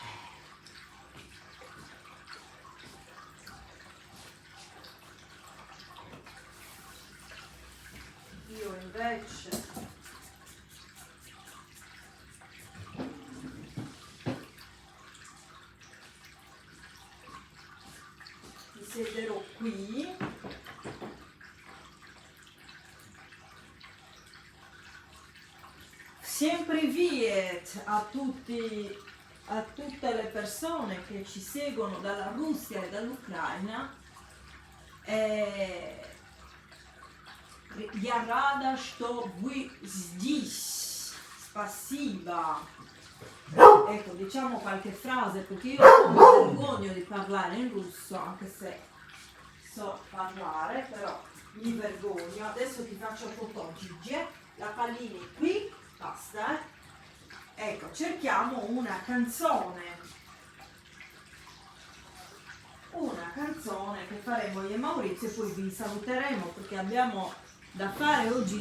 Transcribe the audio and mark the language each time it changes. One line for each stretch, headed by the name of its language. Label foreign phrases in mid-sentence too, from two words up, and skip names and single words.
Italian: Io invece mi siederò qui. Sempre viet a tutte le persone che ci seguono dalla Russia e dall'Ucraina.
Russian: Я рада, что вы здесь. Spasiba.
Italian: Ecco, diciamo qualche frase perché io mi vergogno di parlare in russo, anche se so parlare, però mi vergogno. Adesso ti faccio foto Gigi, la pallini qui. Basta, Ecco, cerchiamo una canzone che faremo io e Maurizio e poi vi saluteremo perché abbiamo da fare oggi.